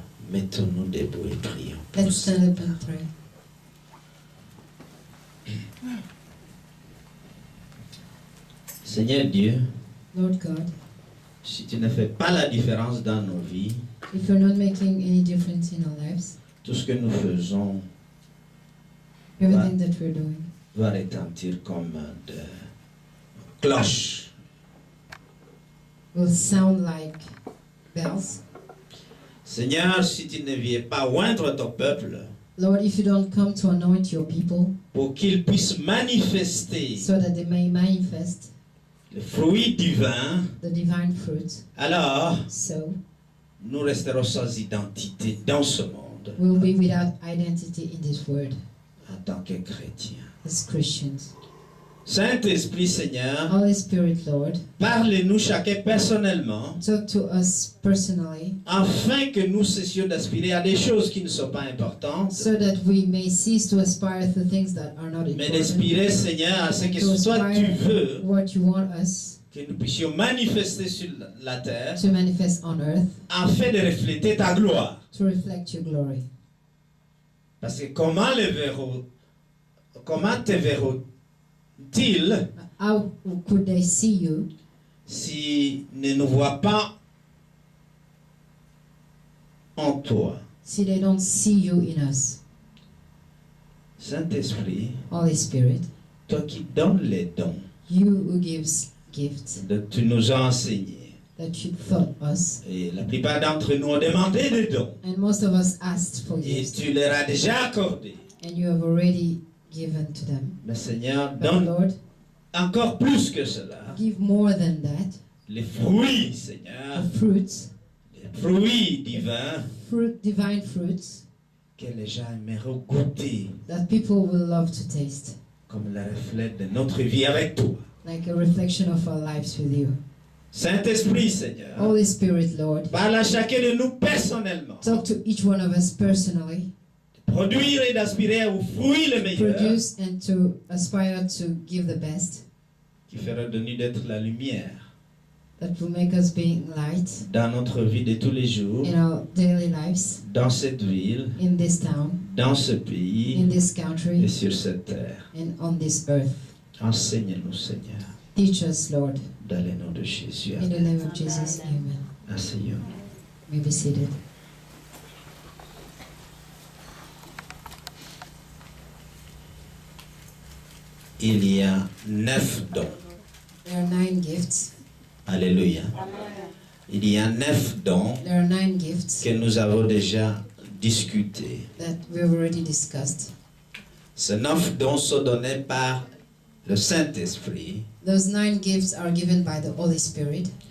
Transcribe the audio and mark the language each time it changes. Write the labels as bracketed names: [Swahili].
[French] Mettons-nous debout et prions. [English] Let's stand up and pray. [French] Seigneur Dieu, [English] Lord God, [French] si tu ne fais pas la différence dans nos vies, [English] if you're not making any difference in our lives, [French] tout ce que nous faisons [English] everything that we're doing [French] va retentir comme de cloches. [English] will sound like bells. [French] Seigneur, si tu ne viens pas oindre ton peuple [English] Lord, if you don't come to anoint your people [French] pour qu'ils puissent manifester [English] so that they may manifest [French] le fruit divin, [English] the divine fruit, [French] alors [English] so [French] nous resterons sans identité dans ce monde [English] we'll be without identity in this world [French] en tant que chrétiens. [English] as Christians. [French] Saint-Esprit, Seigneur, [English] Holy Spirit, Lord, [French] parlez-nous chacun personnellement [English] talk to us personally [French] afin que nous cessions d'aspirer à des choses qui ne sont pas importantes, [English] so that we may cease to aspire to things that are not [French] mais d'aspirer, Seigneur, à ce que [English] to [French] toi tu [English] aspire [French] veux [English] what you want us [French] que nous puissions manifester sur la terre [English] to manifest on earth [French] afin de refléter ta gloire. [English] to reflect your glory. [French] Parce que comment te verront-ils [English] How could they see you [French] s'ils ne nous voient pas en toi? [English] see they don't see you in us? [French] Saint-Esprit, [English] Holy Spirit, [French] toi qui donnes les dons, [English] you who gives gifts [French] tu nous as enseigné. [English] that you taught us, [French] Et la plupart d'entre nous ont demandé des dons. [English] and most of us asked for [French] Et [English] gifts, [French] tu leur as déjà accordé. [English] and you have already given to them. [French] Mais Seigneur, [English] But [French] donne [English] Lord, [French] encore plus que cela. [English] give more than that, [French] Les fruits, Seigneur. [English] the fruits, [French] Les fruits divins [English] divine fruits [French] que les gens aimeront goûter [English] that people will love to taste, [French] comme le reflet de notre vie avec toi. [English] like a reflection of our lives with you. [French] Saint-Esprit, Seigneur, [English] Holy Spirit, Lord, [French] parle à chacun de nous personnellement. [English] talk to each one of us personally, [French] Produire et d'aspirer aux fruits les meilleurs [English] produce and to aspire to give the best [French] qui feront de nous d'être la lumière [English] that will make us being light [French] dans notre vie de tous les jours, [English] in our daily lives, [French] dans cette ville, [English] in this town, [French] dans ce [English] in [French] pays [English] this [French] et [English] country, [French] sur cette terre. [English] and on this earth. [French] Enseigne-nous, Seigneur, [English] Teach us, Lord, [French] dans le nom de Jésus. [English] in the name of Jesus. Amen. [French] Asseyons. [English] You may be seated. [French] Il y a 9 dons. [English] There are 9 gifts. [French] Alléluia. Il y a 9 dons [English] There are 9 gifts [French] que nous avons déjà discutés. [English] that we've already discussed. [French] Ces 9 dons sont donnés par le Saint-Esprit [English] Those 9 gifts are given by the Holy Spirit